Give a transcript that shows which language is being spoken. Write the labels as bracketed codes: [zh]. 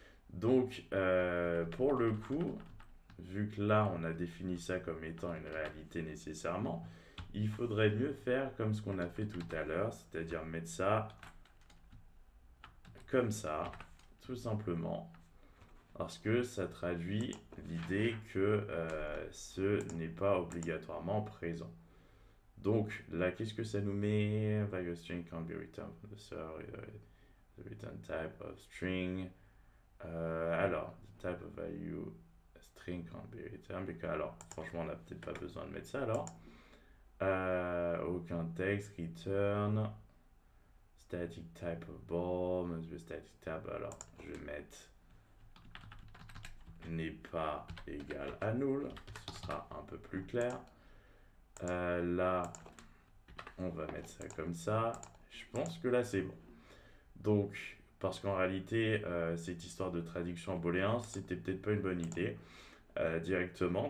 [fr] Donc, pour le coup, vu que là, on a défini ça comme étant une réalité nécessairement, il faudrait mieux faire comme ce qu'on a fait tout à l'heure, c'est-à-dire mettre ça comme ça, tout simplement, parce que ça traduit l'idée que ce n'est pas obligatoirement présent. Donc là, qu'est-ce que ça nous met? [en] Value of string can't be returned from the server, the return type of string. Alors, the type of value string can't be returned. [fr] Alors, franchement, on n'a peut-être pas besoin de mettre ça alors. Aucun texte, return. [en] Static type of ball, must be static type. [fr] Alors, je vais mettre n'est pas égal à null. Ce sera un peu plus clair. Là, on va mettre ça comme ça. Je pense que là, c'est bon. Donc, parce qu'en réalité, cette histoire de traduction en booléen, c'était peut-être pas une bonne idée directement.